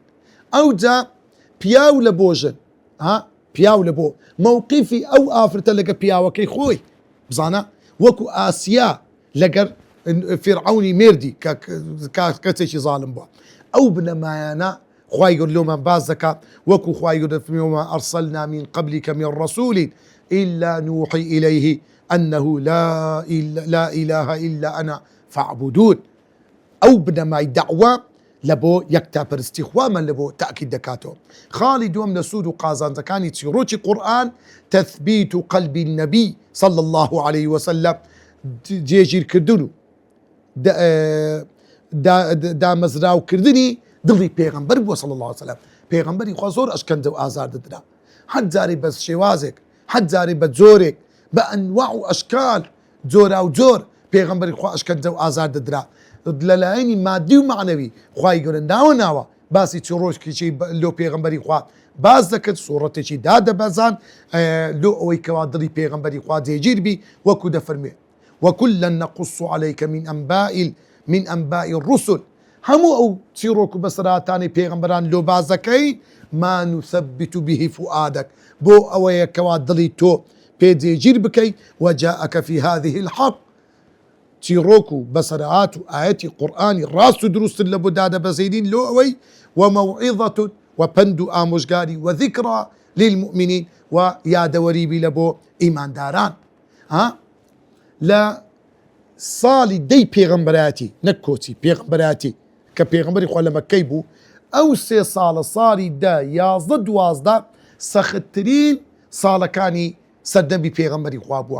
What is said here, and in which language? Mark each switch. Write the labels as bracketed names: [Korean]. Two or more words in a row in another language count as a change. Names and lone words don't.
[Central Kurdish] ئەو جا پیاو لە بۆژن پیاو لە بۆ مووقیفی ئەو ئافرەتە لەگە پیاوەکەی خۆی بزانە وەکو ئاسیا لەگەر فرعونی مێردی کەسێکی زاڵم بووە. ئەو بنەمایانە خوای گەورە لۆمان باز دەکات وەکو خوای گەورە فەرمێ [Arabic] وما أرسلنا من قبلك من رسول إلا نوحي إليه أنه لا إله إلا أنا فاعبدون. [Central Kurdish] ئەو بنەمای داوە لە بۆ یەکتاپەرستی خوامان لە بۆ تاکید دەکاتەوە. خاڵی دووەم لە سوود و قازانجەکانی چیرۆکی قورئان تەثبیت و قەلبی النەبی [Arabic] صلى الله عليه وسلم [Central Kurdish] جێگیرکردن و دامەزراوکردنی دڵی پێغەمبەر بووە [Arabic] صلى الله عليه وسلم. [Central Kurdish] پێغەمبەری خوا زۆر ئەشکەنجە و ئازار دەدرا، هەر جارێ بە شێوازێک، هەر جارێ بە جۆرێک، بە ئەنواع و ئەشکال جۆرا و جۆر پێغەمبەری خوا ئەشکەنجە و ئازار دەدرا. لەلایەنی مادی و معنەوی خوای گەورە ناوە باسی چیرۆکێکی لۆ پێغەمبەری خوا باز دەکرد، سوورەتێکی دادەبەزان لۆ ئەوەی کەوا دڵی پێغەمبەری خوا جێگیر بی وەکو دەفەرمێ [Arabic] وكلا نقص عليك من أنباء الرسل. [Central Kurdish] هەموو ئەو چیرۆک و بەسەرهاتانی پێغەمبەران لۆ باز دەکەین [Arabic] ما نثبت به فؤادك [Central Kurdish] بۆ ئەوەیە کەوا دڵی تۆ پێ جێگیر بکەیت [Arabic] وجاءك في هذه الحق. [Central Kurdish] چیرۆک و بەسەرهات و ئاەتی قورئانی ڕاست و دروستن لە بۆ دادەبەزێنین لۆ ئەوەی ومەوعظة و پند و ئامۆژگاری [Arabic] وذکرى للمؤمنین [Central Kurdish] و یادەوەریبی لە بۆ ئیمانداران. لە ساڵی دەی پێغەمبەرەتی نەک کۆچی پێغەمبەرەتی کە پێغەمبەری خوا لە مەککەی بوو ئەو سێ ساڵە ساڵی دا 11-12 سەختترین ساڵەکانی سەردەمی پێغەمبەری خوا بووە.